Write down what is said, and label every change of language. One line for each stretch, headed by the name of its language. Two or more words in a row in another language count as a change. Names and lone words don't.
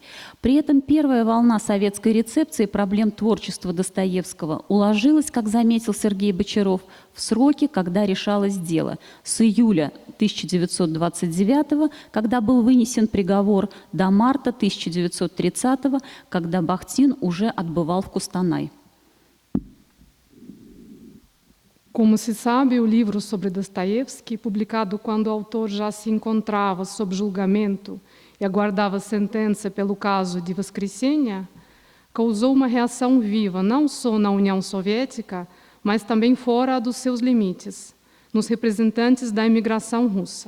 Russian: При этом первая волна советской рецепции проблем творчества Достоевского уложилась, как заметил Сергей Бочаров, в сроки, когда решалось дело, с июля 1929, когда был вынесен приговор, до марта 1930, когда Бахтин уже отбывал в Кустанай.
Portuguese: Como se sabe, o livro sobre Dostoiévski, publicado quando o autor já se encontrava sob julgamento e aguardava sentença pelo caso de Воскресенье, causou uma reação viva, não só na União Soviética, mas também fora dos seus limites, nos representantes da imigração russa.